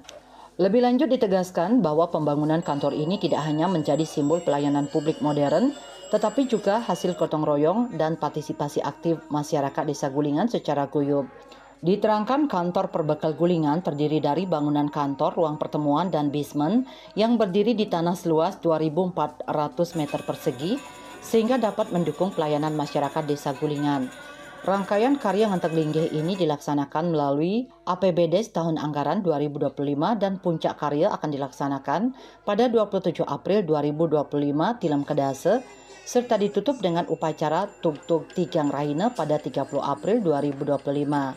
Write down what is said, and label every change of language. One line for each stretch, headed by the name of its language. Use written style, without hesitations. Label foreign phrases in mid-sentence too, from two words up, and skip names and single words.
Indonesian: Lebih lanjut ditegaskan bahwa pembangunan kantor ini tidak hanya menjadi simbol pelayanan publik modern, tetapi juga hasil gotong royong dan partisipasi aktif masyarakat Desa Gulingan secara guyup. Diterangkan kantor Perbekal Gulingan terdiri dari bangunan kantor, ruang pertemuan, dan basement yang berdiri di tanah seluas 2.400 meter persegi sehingga dapat mendukung pelayanan masyarakat Desa Gulingan. Rangkaian karya ngentek linggih ini dilaksanakan melalui APBD tahun anggaran 2025 dan puncak karya akan dilaksanakan pada 27 April 2025 Tilem Kedase serta ditutup dengan upacara Tug-Tug Tigang Raina pada 30 April 2025.